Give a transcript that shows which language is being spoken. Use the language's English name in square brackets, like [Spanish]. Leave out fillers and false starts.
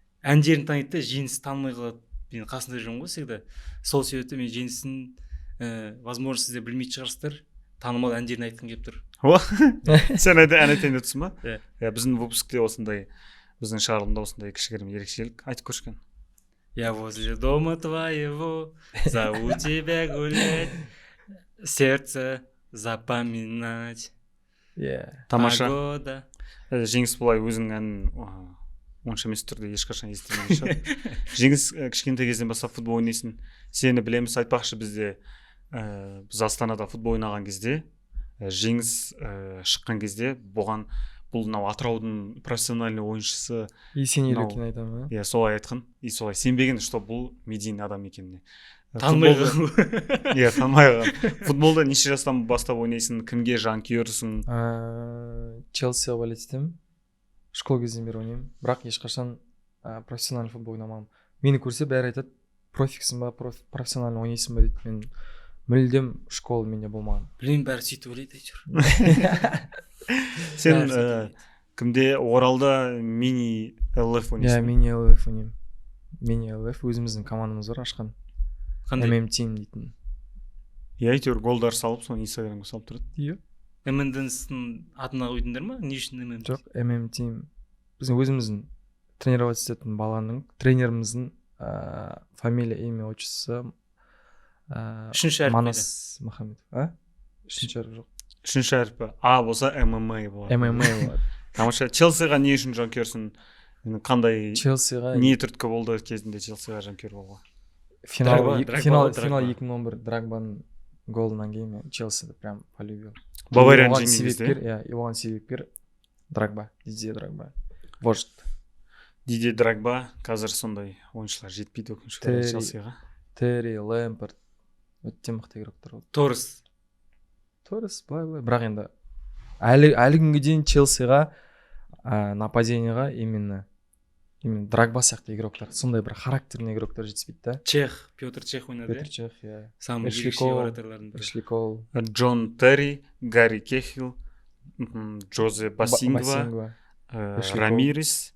[Kazakh] Әндерін таниды, Жеңіс танымай қалады. Мен қасында жүрмін ғой [Russian] всегда. [Kazakh] Сол себепті мен Жеңістің [Russian] возможно [Kazakh] сіздер білмейтін шығарсыздар. Танымал әндерін айтқым келіп тұр. Сен ән айтайын өтсің ба? Біздің выпускте осындай, біздің шығарылымда осындай кішігірім ерекшелік айтып көршкен. [Russian] Я возле дома твоего, зову тебя гулять, сердце запоминать. [Kazakh] Тамаша. Жеңіс бұлай өзінің әнін онша емес түрде ешқашан естімеген шығар. Жеңіс кішкентай кезден бастап футбол ойнайсың. Сені білеміз, айтпақшы бізде біз Астанада футбол ойнаған кезде, Жеңіс шыққан кезде, бұған бұл Атыраудың профессиональный ойыншысы Есенел екен айтамын. Солай айтқан. Солай сенбеген, [Russian] что [Kazakh] бұл медийный адам екеніне. Танымай қалған. Танымай қалған. Футболда неше жастан бастап ойнайсың, кімге жанкүйерсің? Челси болеть етемін. Школ кезден бері ойнаймын. Бірақ ешқашан профессиональный футбол ойнамағанмын. Мені көрсе бәрі айтады, профиксің ба, профессиональный ойнайсың ба дейді. Мен мүлдем школ менде болмаған. Білейін, бәрі сөйтіп ойлайды әйтеуір. Сен кімде Оралда мини ЛФ ойнайсың? Мини ЛФ ойнаймын. Мини ЛФ өзіміздің командамыз бар ашқан. ММ Team дейтін. Әйтеуір голдар салып, соны Инстаграмға салып тұрады. ММДің атына қойдыңдар ма? Не үшін ММ? Жоқ, ММ Team. Біздің өзіміздің тренировать ететін баланың, тренеріміздің [Russian] фамилия, имя, отчество [Kazakh] үшінші әріп Манас Махамедов. Үшінші әріп жоқ. Үшінші әріп А болса ММА болады. ММА болады. Тамаша. Челсиға не үшін жанкүйерсің? Қандай не түрткі болды кезінде Челсиға жанкүйер болуға? Финал 2011 Драгбаның голынан кейін мен Челсиді [Russian] прям полюбил. [Kazakh] Бавариян жеңгенде? Оған себепкер Драгба, Дидье Драгба. Вождь. Дидье Драгба қазір сондай ойыншылар жетпейді өкінішке орай Челсиға. Терри, Лэмпорт, өте мықты игроктар болды. Торрес, былай. Бірақ енді әлі күнге дейін Челсиға нападениеға именно Драгба сияқты игроктар, сондай бір характерный игроктар жетіспейді да. Петр Чех ойнады. Петр Чех, самый ерекше вратарлардың бірі. Эшли Кол, Джон Терри, Гарри Кехил, Джозе Басингва, Рамирес.